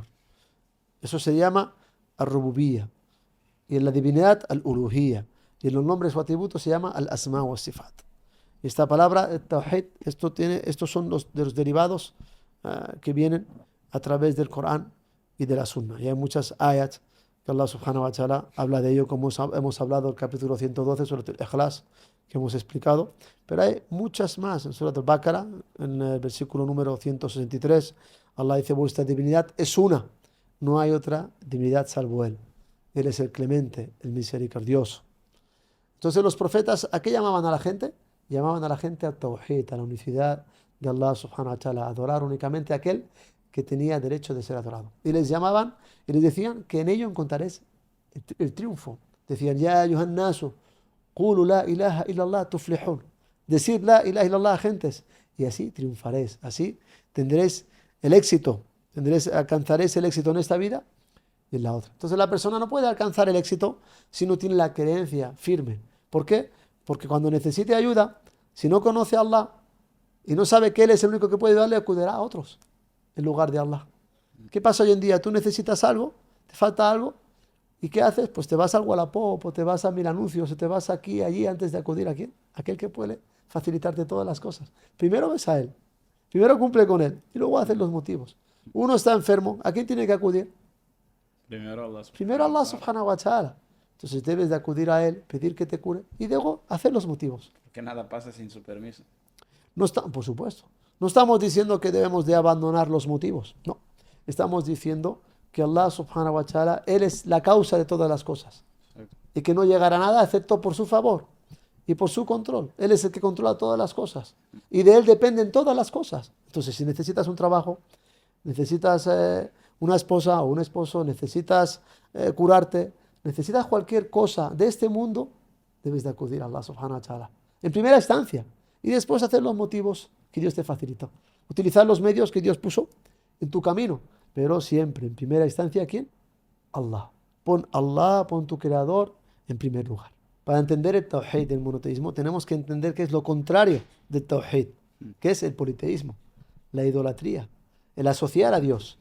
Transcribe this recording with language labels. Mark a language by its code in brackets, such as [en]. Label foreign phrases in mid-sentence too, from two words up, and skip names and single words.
[es] Eso se llama al-Rububiyya. Y en la divinidad, al-Uluhiyya. Y en los nombres o atributos se llama [ar] الأسماء والصفات. [es] Esta palabra, el Tawhid, estos son los derivados que vienen a través del Corán y de la Sunna. Y hay muchas ayats que [ar] الله سبحانه وتعالى [es] habla de ello, como hemos hablado en el capítulo 112 sobre el Ikhlas, que hemos explicado, pero hay muchas más. En Surat al-Baqarah, en el versículo número 163, Allah dice, vuestra divinidad es una, no hay otra divinidad salvo Él. Él es el clemente, el misericordioso. Entonces los profetas, ¿a qué llamaban a la gente? Llamaban a la gente a Tawhid, a la unicidad de [ar] الله سبحانه وتعالى, [es] a adorar únicamente a aquel que tenía derecho de ser adorado. Y les llamaban y les decían que en ello encontraréis el triunfo. Decían, [ar] يا أيها الناس قولوا لا إله إلا الله تفلحوا. [es] Decid [ar] لا إله إلا الله, [es] gentes, y así triunfaréis, así tendréis el éxito, alcanzaréis el éxito en esta vida y en la otra. Entonces la persona no puede alcanzar el éxito si no tiene la creencia firme. ¿Por qué? Porque cuando necesite ayuda, si no conoce a Allah y no sabe que Él es el único que puede ayudarle, acudirá a otros en lugar de Allah. ¿Qué pasa hoy en día? Tú necesitas algo, te falta algo, ¿y qué haces? Pues te vas al Wallapop, o te vas a Mil Anuncios, o te vas aquí, allí, antes de acudir a quién, aquel que puede facilitarte todas las cosas. Primero ves a Él, primero cumple con Él, y luego haces los motivos. Uno está enfermo, ¿a quién tiene que acudir? Primero a [ar] الله سبحانه وتعالى. [es] Entonces debes de acudir a Él, pedir que te cure, y luego hacer los motivos. Porque nada pasa sin su permiso. No está, por supuesto. No estamos diciendo que debemos de abandonar los motivos. No. Estamos diciendo que [ar] الله سبحانه وتعالى, [es] Él es la causa de todas las cosas. Exacto. Y que no llegará a nada excepto por su favor y por su control. Él es el que controla todas las cosas. Y de Él dependen todas las cosas. Entonces, si necesitas un trabajo, necesitas una esposa o un esposo, necesitas curarte, necesitas cualquier cosa de este mundo, debes de acudir a [ar] الله سبحانه وتعالى. [es] En primera instancia. Y después hacer los motivos que Dios te facilitó. Utilizar los medios que Dios puso en tu camino. Pero siempre, en primera instancia, ¿quién? Allah. Pon tu creador en primer lugar. Para entender el tawhid del monoteísmo, tenemos que entender qué es lo contrario del tawhid, que es el politeísmo, la idolatría, el asociar a Dios.